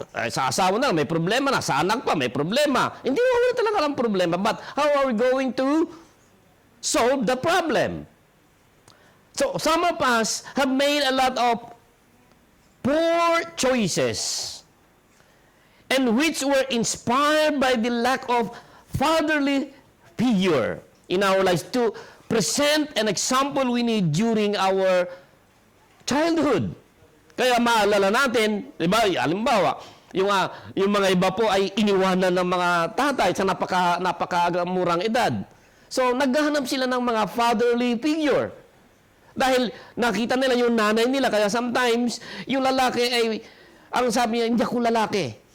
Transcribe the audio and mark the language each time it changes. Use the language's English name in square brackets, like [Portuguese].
[Filipino] Sa asawa na, may problema na. Sa anak pa, may problema. Hindi mo wala talaga ang problema. [English] But how are we going to solve the problem? So, some of us have made a lot of poor choices and which were inspired by the lack of fatherly figure in our lives to present an example we need during our childhood. [Filipino] Kaya maalala natin, di ba, halimbawa, yung mga iba po ay iniwanan ng mga tatay sa napakamurang edad. So, naghahanap sila ng mga fatherly figure. Dahil nakita nila yung nanay nila, kaya sometimes, yung lalaki ay, ang sabi niya, hindi ako lalaki.